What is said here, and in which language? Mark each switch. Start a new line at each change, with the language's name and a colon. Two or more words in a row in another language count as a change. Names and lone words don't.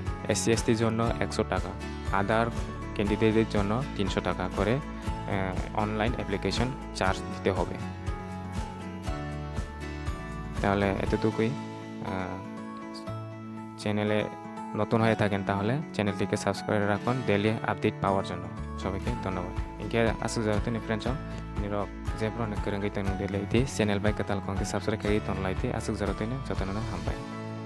Bangla: SC ST জন্য 100 টাকা,
English: other candidates
Bangla: জন্য 300 টাকা করে
English: online application charge
Bangla: দিতে হবে। তাহলে এতটুকুই। চ্যানেলে নতুন হয়ে থাকেন তাহলে চ্যানেলটিকে সাবস্ক্রাইব রাখুন
English: daily update
Bangla: পাওয়ার জন্য। সবাইকে ধন্যবাদ।
Kok Borok: Ingke asuk jaratini friends nirok jephro ne kerengkai tanu nailaidi channel bai katal kongke subscribe kai tonlaiti asuk jaratini jotono hambai।